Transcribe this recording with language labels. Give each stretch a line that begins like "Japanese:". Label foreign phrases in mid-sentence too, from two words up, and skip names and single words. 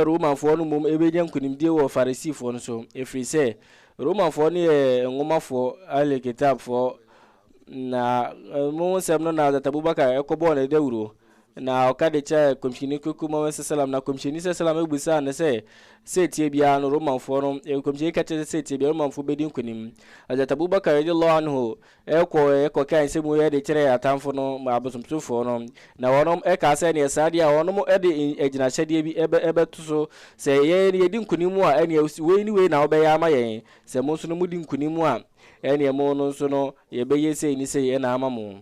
Akan: romanfoɔ no mmom ɛbɛnya nkonimdie wɔ farisifoɔ no so, ɛfiri sɛ romanfoɔ no yɛ nwomafoɔ ale kitabfoɔ, na mo nsɛm no na Hazrat Abubakar ɛkɔbɔɔ ne dawuro, na ɔka de kyɛ kɔmhyɛni koko Muhammad sallam, na kɔmhyɛni sallam ɛbusaa ne sɛ tie biara no romanfoɔ no kɔmhyɛni ka kyerɛ sɛ tie biara romanfoɔ bɛdi nkonim. Hazrat Abubakar
Arabic: رضي الله عنه
Akan: ɛkɔ kan sɛ mu yɛ de kyerɛ atamfo no abosomsomfoɔ no, na wɔnom ɛka sɛ ne saa deɛ a wɔnom ɛde agyinahyɛdeɛ bi ɛbɛto so, sɛ yɛdi nkonim a ɛne wei ne wei na wɔbɛyɛ ama yɛn, sɛ mo nso no mudi nkonim a ɛne mo no nso no yɛbɛyɛ sei ne sei ɛna ama mo.